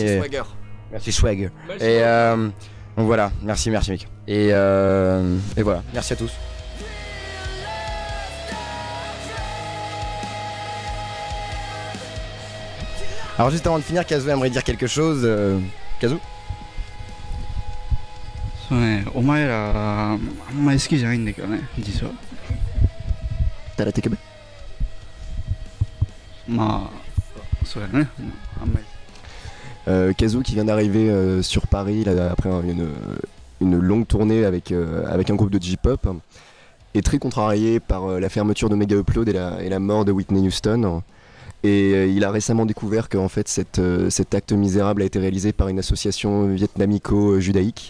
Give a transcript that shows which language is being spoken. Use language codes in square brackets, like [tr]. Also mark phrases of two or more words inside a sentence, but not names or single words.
[fr] Merci Swagger. Merci Swagger. Et donc voilà, merci Mick. Et voilà, merci à tous. Alors juste avant de finir, Kazu aimerait dire quelque chose. Kazu? [ja] そうね、お前らあんまり好きじゃないんだけどね、実は。 [fr] T'as la TKB? [ja] まあ、そうやね、あんまり。 [fr] Kazu qui vient d'arriver sur Paris là, après une longue tournée avec un groupe de J-pop est très contrarié par la fermeture de Mega Upload et la mort de Whitney Houston. Et il a récemment découvert qu'en fait cet acte misérable a été réalisé par une association vietnamico-judaïque.